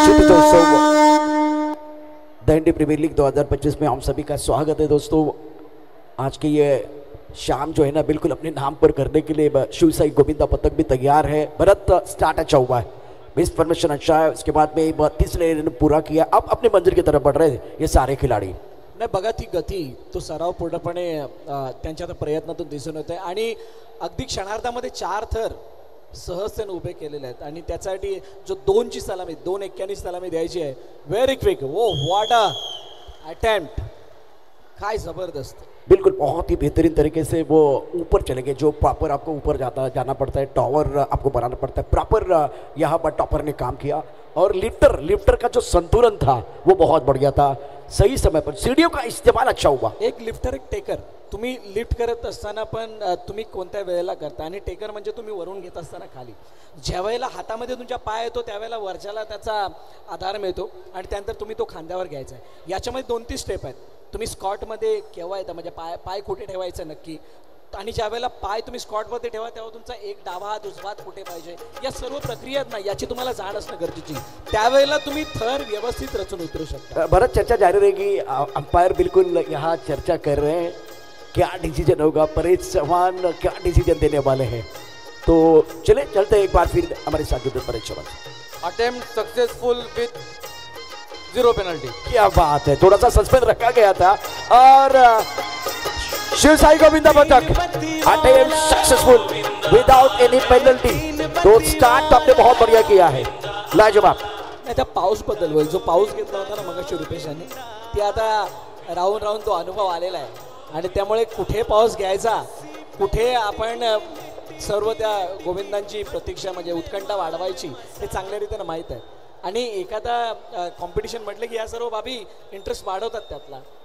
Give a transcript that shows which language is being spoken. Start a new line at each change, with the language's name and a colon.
Hindi: दंडी premiere league 2025 में हम सभी का स्वागत है दोस्तों। आज की ये शाम जो है ना बिल्कुल अपने नाम पर करने के लिए शिव साई गोविंदा पथक भी तैयार है। भरत स्टार्ट अच्छा हुआ है, बेस्ट फॉर्मेशन अच्छा है। उसके बाद में 32 ने पूरा किया, अब अपने मंजिल की तरफ बढ़ रहे हैं ये सारे खिलाड़ी।
Marathi: नाही बघा ती गती तो सराव पूर्णपणे त्यांच्या प्रयत्नातून दिसून येते आणि अगदी क्षणार्धामध्ये 4 थर सहजतेने उभे केलेले आहेत आणि त्यासाठी जो 2ची सलामी 2.91 सलामी द्यायची आहे।
English: very quick, oh what a attempt,
Marathi: काय जबरदस्त,
Hindi: बिल्कुल बहुत ही बेहतरीन तरीके से वो ऊपर चले गए। जो प्रॉपर आपको ऊपर जाना पड़ता है, टॉवर आपको बनाना पड़ता है, प्रॉपर यहाँ पर टॉपर ने काम किया। और लिफ्टर का जो संतुलन था वो बहुत बढ़िया था, सही समय पर सीढ़ियों का इस्तेमाल अच्छा हुआ।
Marathi: एक लिफ्टर एक टेकर, तुम्ही लिफ्ट करत असताना पण तुम्ही कोणत्या वेळेला करता आणि टेकर म्हणजे तुम्ही वरून घेत असताना खाली, ज्या वेळेला हातामध्ये तुमच्या पाय येतो त्यावेळेला वरच्याला त्याचा आधार मिळतो आणि त्यानंतर तुम्ही तो खांद्यावर घ्यायचा आहे। याच्यामध्ये 2-3 स्टेप आहेत। तुम्ही स्कॉटमध्ये केव्हा येता म्हणजे पाय कुठे ठेवायचं नक्की, आणि ज्या वेळेला पाय तुम्ही स्कॉटमध्ये ठेवा तेव्हा तुमचा एक डावा हात उजवा हात कुठे पाहिजे, या सर्व प्रक्रिया आहेत ना याची तुम्हाला जाण असणं गरजेची, त्यावेळेला तुम्ही थर व्यवस्थित रचून उतरू शकता।
Hindi: भरत चर्चा जारी रहेगी, अंपायर बिल्कुल यहाँ चर्चा कर रहे हैं क्या डिसीजन होगा, परेश चौहान क्या डिसीजन देने वाले हैं। तो चलते हैं एक बार फिर हमारे साथ जुड़े Paresh Chauhan.
English: Attempt successful with 0 penalty.
Hindi: क्या बात है, थोड़ा सा सस्पेंस रखा गया था और शिव साई गोविंदा पथक
English: Attempt successful without any penalty.
Hindi: तो स्टार्ट आपने बहुत बढ़िया किया है, लाजवाब।
Marathi: नाही त्या पाऊस बद्दल बोल, जो पाऊस घेतला होता ना मगाशी रुपेश यांनी, ते आता राहून तो अनुभव आलेला आहे आणि त्यामुळे कुठे पाऊस घ्यायचा, कुठे आपण सर्व त्या गोविंदांची प्रतीक्षा म्हणजे उत्कंठा वाढवायची हे चांगल्या रीतीने माहीत आहे। आणि एखादा कॉम्पिटिशन म्हटलं की या सर्व बाबी इंटरेस्ट वाढवतात त्यातला।